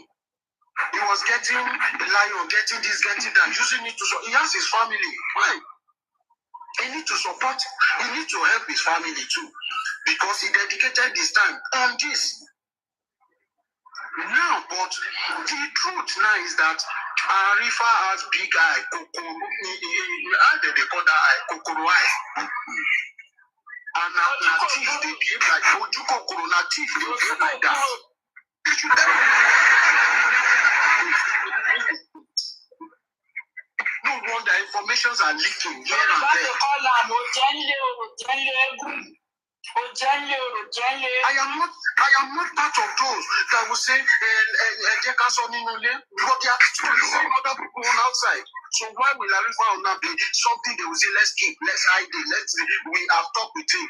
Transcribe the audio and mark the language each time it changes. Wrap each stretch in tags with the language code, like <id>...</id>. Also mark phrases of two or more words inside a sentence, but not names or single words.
<en>He was getting the lion, getting this, getting that, using it to support. He has his family. Why? He needs to support, he needs to help his family too, because he dedicated his time on this. Now, but the truth now is that Arifa has big eye, kokoro. How do they call that eye? Kokoro eye. And now thief, they behave like</en> <yo>Oju kokoro,</yo> <en>na thief, they behave like that. No wonder informations are leaking here and there. I am not part of those that will say, but there are still other people on outside. So why will Arifa not be something they will say, let's keep, let's hide it, we have talked with him.</en>